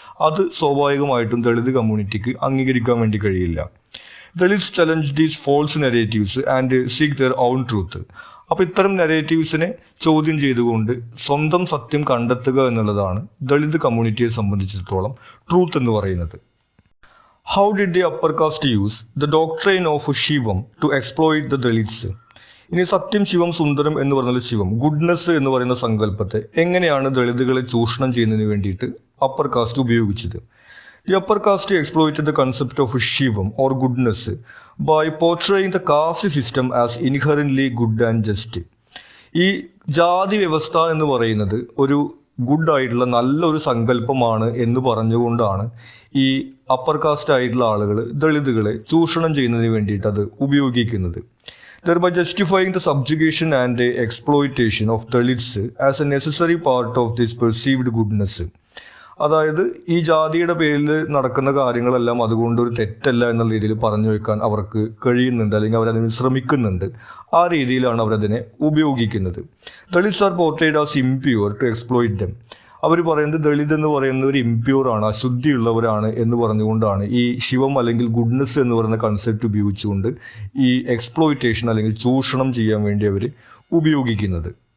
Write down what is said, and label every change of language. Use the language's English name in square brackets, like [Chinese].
[Malayalam] അത് സ്വാഭാവികമായിട്ടും ദളിത് കമ്മ്യൂണിറ്റിക്ക് അംഗീകരിക്കാൻ വേണ്ടി കഴിയില്ല. [English] Dalits challenge these false narratives and seek their own truth. [Malayalam] അപ്പോൾ ഇത്തരം നെറേറ്റീവ്സിനെ ചോദ്യം ചെയ്തുകൊണ്ട് സ്വന്തം സത്യം കണ്ടെത്തുക എന്നുള്ളതാണ് ദളിത് കമ്മ്യൂണിറ്റിയെ സംബന്ധിച്ചിടത്തോളം ട്രൂത്ത് എന്ന് പറയുന്നത്. [English] How did the upper caste use the doctrine of Shivam to exploit the Dalits? [Malayalam] ഇനി സത്യം, ശിവം, സുന്ദരം എന്ന് പറഞ്ഞാൽ ശിവം, ഗുഡ്നെസ് എന്ന് പറയുന്ന സങ്കല്പത്തെ എങ്ങനെയാണ് ദളിതുകളെ ചൂഷണം ചെയ്യുന്നതിന് വേണ്ടിയിട്ട് അപ്പർ കാസ്റ്റ് ഉപയോഗിച്ചത്? [English] The upper caste exploited the concept of Shivam or goodness by portraying the caste system as inherently good and just. [Malayalam] ഈ ജാതി വ്യവസ്ഥ എന്ന് പറയുന്നത് ഒരു ഗുഡ് ആയിട്ടുള്ള നല്ലൊരു സങ്കല്പമാണ് എന്ന് പറഞ്ഞുകൊണ്ടാണ് ഈ അപ്പർ കാസ്റ്റ് ആയിട്ടുള്ള ആളുകൾ ദളിതുകളെ ചൂഷണം ചെയ്യുന്നതിന് വേണ്ടിയിട്ട് അത് ഉപയോഗിക്കുന്നത്. [English] thereby justifying the subjugation and exploitation of Dalits as a necessary part of this perceived goodness. [Malayalam] അതായത് ഈ ജാതിയുടെ പേരിൽ നടക്കുന്ന കാര്യങ്ങളെല്ലാം അതുകൊണ്ട് ഒരു തെറ്റല്ല എന്നുള്ള രീതിയിൽ പറഞ്ഞു വെക്കാൻ അവർക്ക് കഴിയുന്നുണ്ട്, അല്ലെങ്കിൽ അവരതിന് ശ്രമിക്കുന്നുണ്ട്. ആ രീതിയിലാണ് അവരതിനെ ഉപയോഗിക്കുന്നത്. [English] Dalits are portrayed as impure to exploit them. [Malayalam] അവർ പറയുന്നത് ദളിത് എന്ന് പറയുന്നത് ഒരു ഇംപ്യൂർ ആണ്, അശുദ്ധിയുള്ളവരാണ് എന്ന് പറഞ്ഞുകൊണ്ടാണ് ഈ ശിവം അല്ലെങ്കിൽ ഗുഡ്നെസ് എന്ന് പറയുന്ന കൺസെപ്റ്റ് ഉപയോഗിച്ചുകൊണ്ട് ഈ എക്സ്പ്ലോയിറ്റേഷൻ അല്ലെങ്കിൽ ചൂഷണം ചെയ്യാൻ വേണ്ടി അവർ ഉപയോഗിക്കുന്നത്.